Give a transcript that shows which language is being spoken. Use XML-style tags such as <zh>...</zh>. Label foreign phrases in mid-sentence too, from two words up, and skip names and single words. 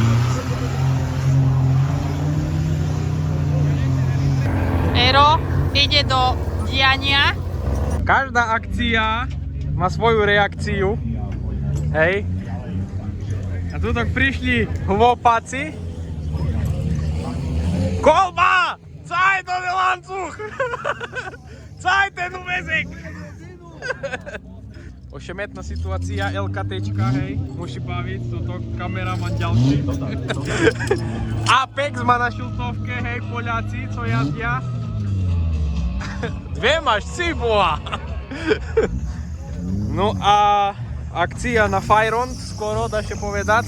<sk>Ero ide do diania. Každá akcia má svoju reakciu. Hej. A tu tak prišli chłopaci. Kolba!</sk> <de>Zeig doch den Anzug! Zeig den Musik!</de> <sk>Ošemetná situácia, LKTčka, hej, musí baviť, toto kameraman ďalší. Apex má na šiltovke, hej, Poľaci, co jazdia. Dve máš, si boha. No a akcia na Fajron, skoro, dá sa povedať.</sk>